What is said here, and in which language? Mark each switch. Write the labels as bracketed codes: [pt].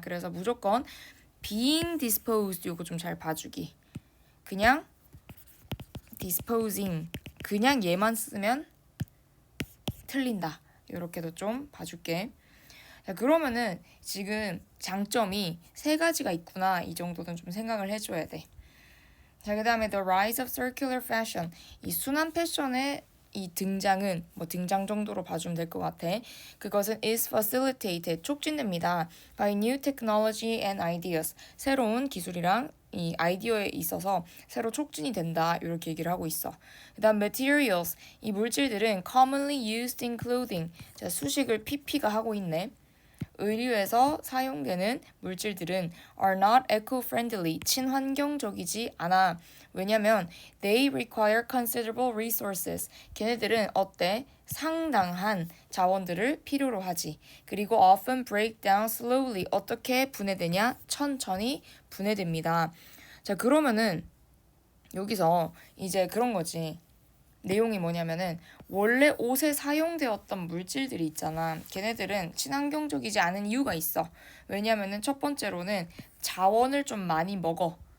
[ko] 그래서 무조건 being disposed 요거 좀 잘 봐주기. 그냥 disposing 그냥 얘만 쓰면 틀린다. 요렇게도 좀 봐줄게. 자, 그러면은 지금 장점이 세 가지가 있구나. 이 정도는 좀 생각을 해줘야 돼. 자, 그 다음에 [en] The Rise of Circular Fashion. [ko] 이 순환 패션의 이 등장은 뭐 등장 정도로 봐주면 될 것 같아. 그것은 [en] is facilitated, [ko] 촉진됩니다. [en] by new technology and ideas. [ko] 새로운 기술이랑 이 아이디어에 있어서 새로 촉진이 된다. 이렇게 얘기를 하고 있어. 그 다음 materials. [en] 이 물질들은 commonly used in clothing. [ko] 자, 수식을 PP가 하고 있네. 의류에서 사용되는 물질들은 [en] are not eco-friendly, [ko] 친환경적이지 않아. 왜냐면 [en] they require considerable resources. [ko] 걔네들은 어때? 상당한 자원들을 필요로 하지. [en] 그리고 often break down slowly. [ko] 어떻게 분해되냐? 천천히 분해됩니다. 자, 그러면은 여기서 이제 그런 거지. 내용이 뭐냐면은 원래 옷에 사용되었던 물질들이 있잖아. 걔네들은 친환경적이지 않은 이유가 있어. 왜냐면은 첫 번째로는 자원을 좀 많이 먹어.